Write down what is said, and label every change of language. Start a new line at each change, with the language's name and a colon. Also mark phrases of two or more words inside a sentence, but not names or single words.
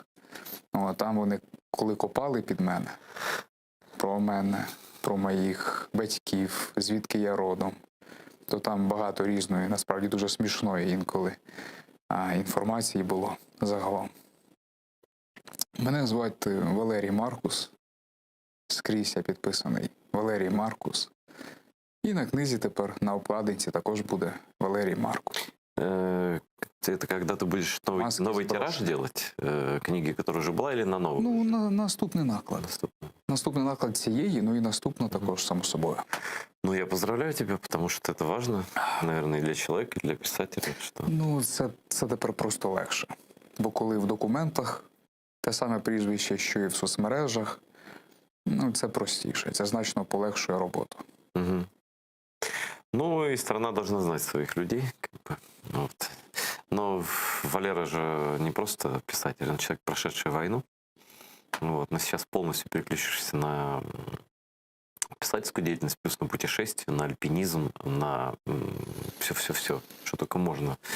Ukrainian: Там вони, коли копали під мене, про моїх батьків, звідки я родом, то там багато різної, насправді дуже смішної інколи інформації було загалом. Мене звати Валерій Маркус. Скрізь я підписаний Валерій Маркус. І на книзі тепер, на обкладинці, також буде Валерій Маркус.
Russian: Это когда ты будешь новый тираж делать? Книги, которая уже была, или на новую?
Ukrainian: Ну, наступний наклад. Наступний наклад цієї, ну і наступна також, само собою.
Russian: Ну, я поздравляю тебя, потому что это важно, наверное, и для человека, и для писателя. Что...
Ukrainian: Ну, це тепер просто легше. Бо коли в документах те саме прізвище, що і в соцмережах, ну, це простіше, це значно полегшує роботу. Угу. Ну,
Russian: и страна должна знать своих людей. Как бы. Вот. Но Валера же не просто писатель, он человек, прошедший войну. Вот. Но сейчас полностью переключишься на писательскую деятельность, плюс на путешествия, на альпинизм, на все-все-все, что только можно.